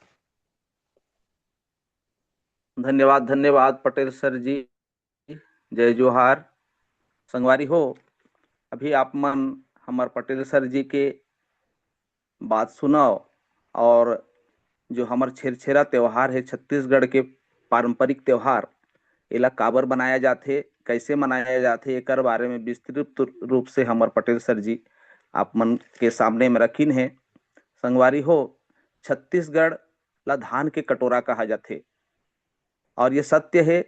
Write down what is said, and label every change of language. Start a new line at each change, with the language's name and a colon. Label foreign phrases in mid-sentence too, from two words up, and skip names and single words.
Chhattisgarhi: धन्यवाद धन्यवाद पटेल सर जी। जय जोहार। संगवारी हो, अभी आप मन हमार पटेल सर जी के बात सुनाओ। और जो हमार छेरछेरा त्योहार है, छत्तीसगढ़ के पारंपरिक त्योहार, एला काबर बनाया जाथे, कैसे मनाया जाथे, एकर बारे में विस्तृत रूप से हमार पटेल सर जी आप मन के सामने में रखिन है। संगवारी हो, छत्तीसगढ़ ला धान के कटोरा कहा जाथे, और ये सत्य है।